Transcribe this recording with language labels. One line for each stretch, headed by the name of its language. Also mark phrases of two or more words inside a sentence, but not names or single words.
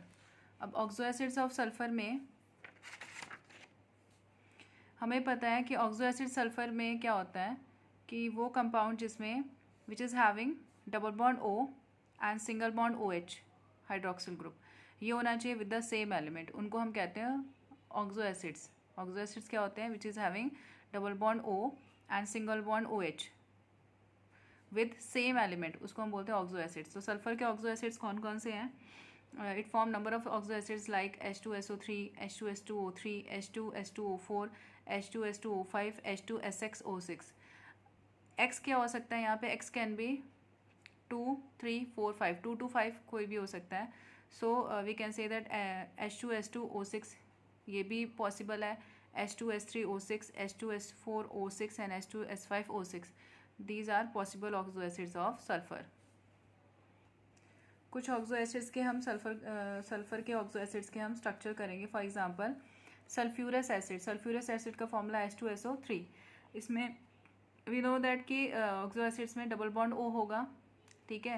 English: अब oxo acids of sulphur
Hindi: में हमें पता है कि
English: oxo acid sulphur
Hindi: में क्या होता है कि वो कंपाउंड जिसमें
English: which is having double bond O and single bond OH hydroxyl group,
Hindi: ये होना चाहिए
English: with the same element,
Hindi: उनको हम कहते हैं
English: oxo acids. oxo acids
Hindi: क्या होते हैं?
English: which is having double bond O and single bond OH with same element,
Hindi: उसको हम बोलते हैं
English: oxo acids.
Hindi: तो सल्फर के
English: oxo acids
Hindi: कौन कौन से हैं?
English: It form number of oxo acids like H2SO3, H2S2O3, H2S2O4, H2S2O5, H2SXO6।
Hindi: X क्या हो सकता है यहाँ पे? X
English: can be
Hindi: 2, 3, 4, 5, 2 to 5 कोई भी हो सकता है।
English: so we can say that H2S2O6
Hindi: ये भी पॉसिबल है,
English: H2S3O6, H2S4O6 एंड H2S5O6। these are possible oxo acids of sulphur.
Hindi: कुछ
English: oxo acids
Hindi: के हम सल्फर के
English: oxo acids
Hindi: के हम स्ट्रक्चर करेंगे।
English: for example sulphurous acid. sulphurous acid
Hindi: का फॉर्मूला H2SO3। इसमें
English: we know that
Hindi: कि
English: oxo acids
Hindi: में
English: double bond O
Hindi: होगा, ठीक है।